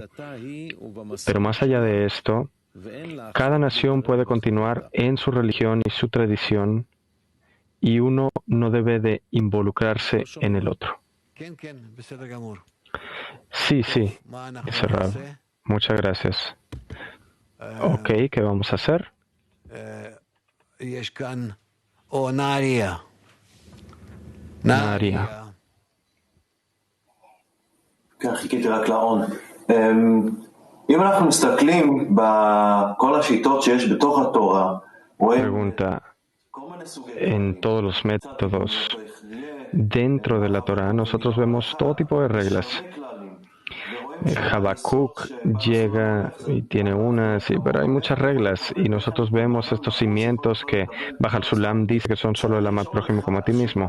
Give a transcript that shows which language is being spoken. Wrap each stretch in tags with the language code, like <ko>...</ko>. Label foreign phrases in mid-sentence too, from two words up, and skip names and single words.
<es>Pero más allá de esto, cada nación puede continuar en su religión y su tradición y uno no debe de involucrarse en el otro. Sí, sí, dice Rab. Muchas gracias. Ok, ¿qué vamos a hacer? Naria.</es> <he>חיכיתי רק לעון. אם אנחנו מסתכלים בכל השיטות שיש בתוך התורה,</he> <es>Pregunta, en todos los métodos dentro de la Torah nosotros vemos todo tipo de reglas. Habacuc llega y tiene unas, pero hay muchas reglas y nosotros vemos estos cimientos que Bajal Sulam dice que son solo el amar prójimo como a ti mismo.</es>